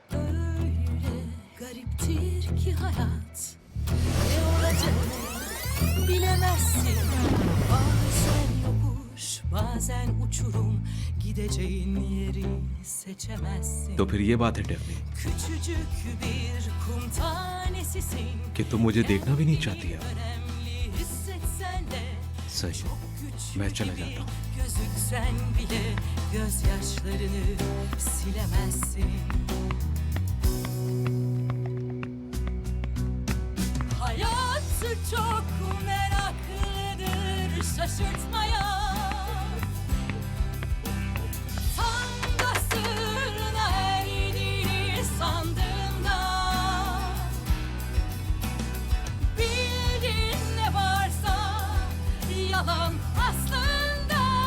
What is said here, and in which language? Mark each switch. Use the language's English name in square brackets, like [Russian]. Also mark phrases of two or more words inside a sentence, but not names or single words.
[Turkish] Gariptir ki hayat, ne olacak bilemezsin. Bazen yokuş, bazen uçurum, gideceğin yeri seçemezsin. [Hindi] तो फिर ये बात है डेफनी [Turkish] Küçücük bir kum tanesisin. [Hindi] कि तुम मुझे देखना भी नहीं चाहती है। [Turkish] Önemli hissetsen de [Hindi] सही, मैं चला जाता हूँ। [Turkish] gözüksen bile gözyaşlarını silemezsin. Hayat çok meraklıdır şaşırtmaya. Tam da sırrına erdiğini sandığında bildin ne varsa yalan aslında.